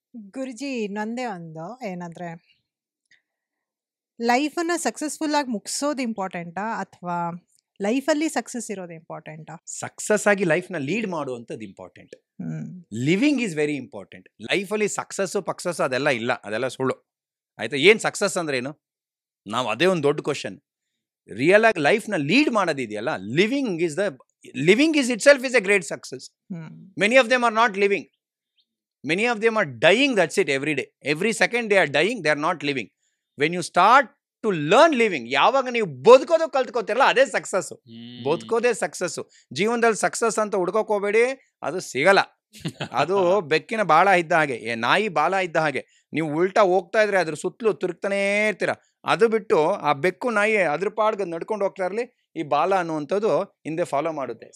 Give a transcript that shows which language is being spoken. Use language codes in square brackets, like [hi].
[kn] ಗುರುಜಿ, ನಂದೇ ಒಂದು ಏನಂದ್ರೆ, ಲೈಫನ್ನ ಸಕ್ಸಸ್ಫುಲ್ ಆಗಿ ಮುಗಿಸೋದು ಇಂಪಾರ್ಟೆಂಟಾ ಅಥವಾ ಲೈಫಲ್ಲಿ ಸಕ್ಸಸ್ ಇರೋದು ಇಂಪಾರ್ಟೆಂಟಾ? ಸಕ್ಸಸ್ ಆಗಿ ಲೈಫ್ನ ಲೀಡ್ ಮಾಡುವಂಥದ್ದು important. [en] Living is very important. [kn] ಲೈಫಲ್ಲಿ ಪಕ್ಸಸ್ಸು ಅದೆಲ್ಲ ಇಲ್ಲ, ಅದೆಲ್ಲ ಸುಳ್ಳು. ಆಯ್ತಾ? ಏನು ಸಕ್ಸಸ್ ಅಂದ್ರೆ ಏನು? ನಾವು ಅದೇ ಒಂದು ದೊಡ್ಡ ಕ್ವಶನ್. ರಿಯಲ್ ಆಗಿ ಲೈಫ್ನ lead ಮಾಡೋದಿದೆಯಲ್ಲ, [en] Living is the living is itself is a great success. Many of them are not living. Many of them are dying, that's it, every day. Every second they are dying, they are not living. When you start to learn living, [kn] ಯಾವಾಗ ನೀವು ಬದುಕೋದು ಕಲ್ತ್ಕೋತಿರಲ್ಲ ಅದೇ success. ಬದುಕೋದೇ success. ಜೀವನದಲ್ಲಿ success ಅಂತ ಹುಡ್ಕೋಕ್ ಹೋಗ್ಬೇಡಿ, ಅದು ಸಿಗಲ್ಲ. ಅದು ಬೆಕ್ಕಿನ ಬಾಲ ಇದ್ದ ಹಾಗೆ, ನಾಯಿ ಬಾಲ ಇದ್ದ ಹಾಗೆ. ನೀವು ಉಲ್ಟಾ ಹೋಗ್ತಾ ಇದ್ರೆ ಅದ್ರ ಸುತ್ತಲೂ ತಿರುಗ್ತಾನೇ ಇರ್ತೀರ. ಅದು ಬಿಟ್ಟು ಆ ಬೆಕ್ಕು ನಾಯಿ ಅದ್ರ ಪಾಡ್ಗೆ ನಡ್ಕೊಂಡು ಹೋಗ್ತಾ ಇರಲಿ, ಈ ಬಾಲ ಅನ್ನುವಂಥದ್ದು ಹಿಂದೆ ಫಾಲೋ ಮಾಡುತ್ತೆ.